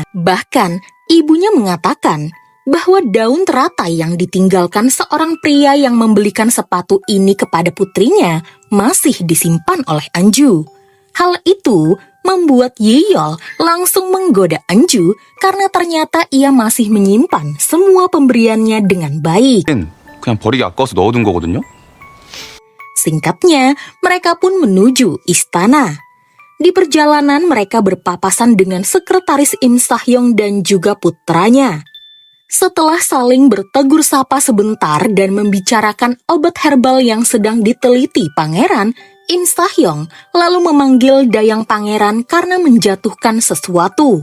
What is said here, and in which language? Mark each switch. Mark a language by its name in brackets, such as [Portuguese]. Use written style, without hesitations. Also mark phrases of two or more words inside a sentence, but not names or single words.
[Indonesian] Bahkan, ibunya mengatakan bahwa daun teratai yang ditinggalkan seorang pria yang membelikan sepatu ini kepada putrinya masih disimpan oleh Enju. Hal itu membuat Yiyol langsung menggoda Enju karena ternyata ia masih menyimpan semua pemberiannya dengan baik. [Korean] 그냥 버리기 아까워서 넣어둔 거거든요. [Indonesian] Singkatnya, mereka pun menuju istana. Di perjalanan mereka berpapasan dengan sekretaris Im Sahyong dan juga putranya. Setelah saling bertegur sapa sebentar dan membicarakan obat herbal yang sedang diteliti pangeran, Im Sahyong lalu memanggil dayang pangeran karena menjatuhkan sesuatu.